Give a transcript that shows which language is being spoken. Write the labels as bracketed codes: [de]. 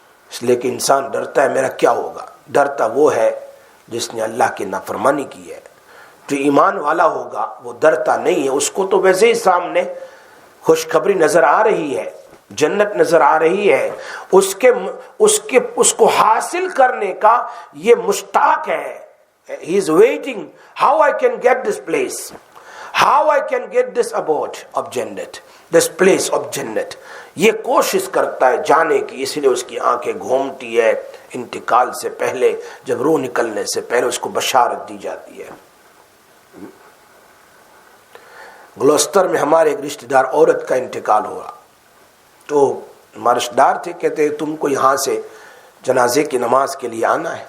[ur] اس لیے کہ انسان ڈرتا ہے میرا کیا ہوگا. ڈرتا وہ ہے جس نے اللہ کی نافرمانی کی ہے. جو ایمان والا ہوگا وہ ڈرتا نہیں ہے. اس کو تو ویسے ہی سامنے خوشخبری نظر آ رہی ہے، جنت نظر آ رہی ہے، اس کو حاصل کرنے کا یہ مشتاق ہے. [en] He is waiting how I can get this place, how I can get this abode of Jannat, this place of Jannat. [ur] یہ کوشش کرتا ہے جانے کی. اس لیے اس کی آنکھیں گھومتی ہے. انتقال سے پہلے، جب روح نکلنے سے پہلے اس کو بشارت دی جاتی ہے. گلوستر میں ہمارے ایک رشتہ دار عورت کا انتقال ہوا تو ہمارے رشتہ دار تھے، کہتے تم کو یہاں سے جنازے کی نماز کے لیے آنا ہے.